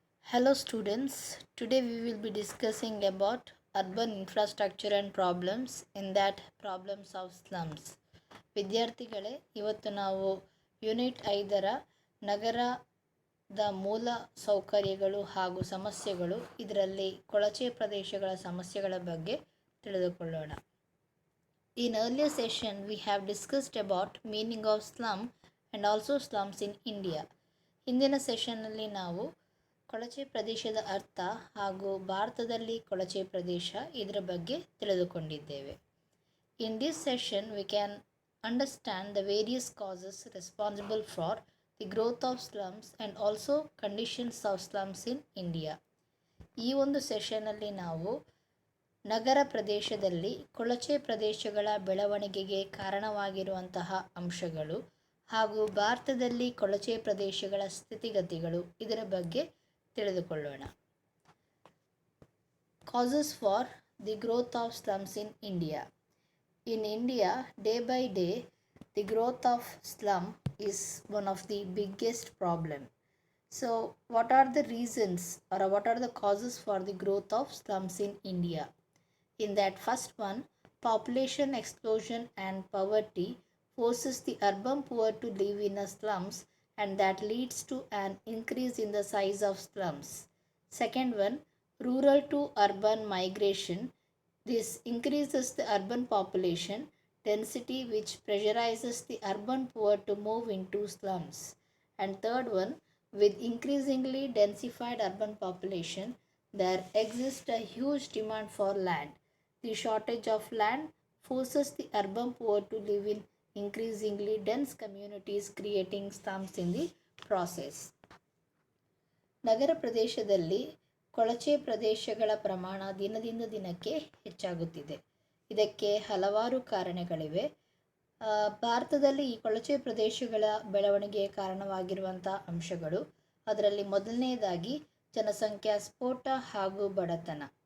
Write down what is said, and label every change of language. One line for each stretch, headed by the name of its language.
English: Hello students, today we will be discussing about urban infrastructure and problems, in that problems of slums.
Kannada: ವಿದ್ಯಾರ್ಥಿಗಳೇ, ಇವತ್ತು ನಾವು unit 5ರ ನಗರದ ಮೂಲ ಸೌಕರ್ಯಗಳು ಹಾಗೂ ಸಮಸ್ಯೆಗಳು, ಇದರಲ್ಲಿ ಕೊಳಚೆ ಪ್ರದೇಶಗಳ ಸಮಸ್ಯೆಗಳ ಬಗ್ಗೆ ತಿಳಿದುಕೊಳ್ಳೋಣ.
English: In earlier session we have discussed about meaning of slum and also slums in India.
Kannada: ಹಿಂದಿನ ಸೆಷನ್ನಲ್ಲಿ ನಾವು ಕೊಳಚೆ ಪ್ರದೇಶದ ಅರ್ಥ ಹಾಗೂ ಭಾರತದಲ್ಲಿ ಕೊಳಚೆ ಪ್ರದೇಶ ಇದರ ಬಗ್ಗೆ ತಿಳಿದುಕೊಂಡಿದ್ದೇವೆ.
English: In this session we can understand the various causes responsible for the growth of slums and also conditions of slums in India.
Kannada: ಈ ಒಂದು ಸೆಷನ್ನಲ್ಲಿ ನಾವು ನಗರ ಪ್ರದೇಶದಲ್ಲಿ ಕೊಳಚೆ ಪ್ರದೇಶಗಳ ಬೆಳವಣಿಗೆಗೆ ಕಾರಣವಾಗಿರುವಂತಹ ಅಂಶಗಳು ಹಾಗೂ ಭಾರತದಲ್ಲಿ ಕೊಳಚೆ ಪ್ರದೇಶಗಳ ಸ್ಥಿತಿಗತಿಗಳು ಇದರ ಬಗ್ಗೆ ತಿಳಿದುಕೊಳ್ಳೋಣ.
English: Causes for the growth of slums in India. In India, day by day the growth of slum is one of the biggest problem. So what are the reasons or what are the causes for the growth of slums in India? In that, first one, population explosion and poverty forces the urban poor to live in a slums, and that leads to an increase in the size of slums. Second one, rural to urban migration. This increases the urban population density, which pressurizes the urban poor to move into slums. And third one, with increasingly densified urban population, there exists a huge demand for land. The shortage of land forces the urban poor to live in increasingly dense communities, creating slums in the process.
Kannada: ನಗರ ಪ್ರದೇಶದಲ್ಲಿ ಕೊಳಚೆ ಪ್ರದೇಶಗಳ ಪ್ರಮಾಣ ದಿನದಿಂದ ದಿನಕ್ಕೆ ಹೆಚ್ಚಾಗುತ್ತಿದೆ. ಇದಕ್ಕೆ ಹಲವಾರು ಕಾರಣಗಳಿವೆ. ಭಾರತದಲ್ಲಿ ಈ ಕೊಳಚೆ ಪ್ರದೇಶಗಳ ಬೆಳವಣಿಗೆಗೆ ಕಾರಣವಾಗಿರುವಂಥ ಅಂಶಗಳು, ಅದರಲ್ಲಿ ಮೊದಲನೆಯದಾಗಿ ಜನಸಂಖ್ಯಾ ಸ್ಫೋಟ ಹಾಗೂ ಬಡತನ.